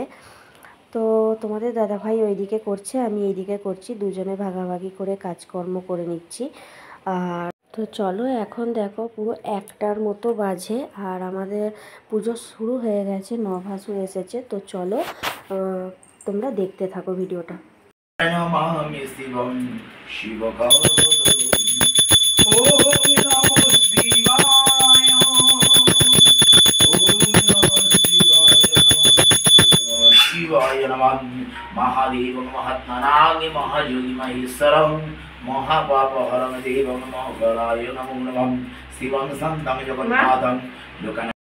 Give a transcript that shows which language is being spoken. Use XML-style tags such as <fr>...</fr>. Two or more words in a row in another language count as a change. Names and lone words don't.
<bn>তো তোমাদের দাদাভাই ওইদিকে করছে, আমি এইদিকে করছি, দুজনে ভাগাভাগি করে কাজকর্ম করে নিচ্ছি। আর তো চলো, এখন দেখো পুরো 1টার মতো বাজে, আর আমাদের পুজো শুরু হয়ে গেছে, নভাসুর এসেছে। তো চলো, তোমরা দেখতে থাকো ভিডিওটা।</bn> <sa>महादेव महात्मनाग महायोगी महेश्वरं महापापहरं देवं महागणाय नमो नमः शिवं सन्तं जगन्नाथं लोकनाथं</sa>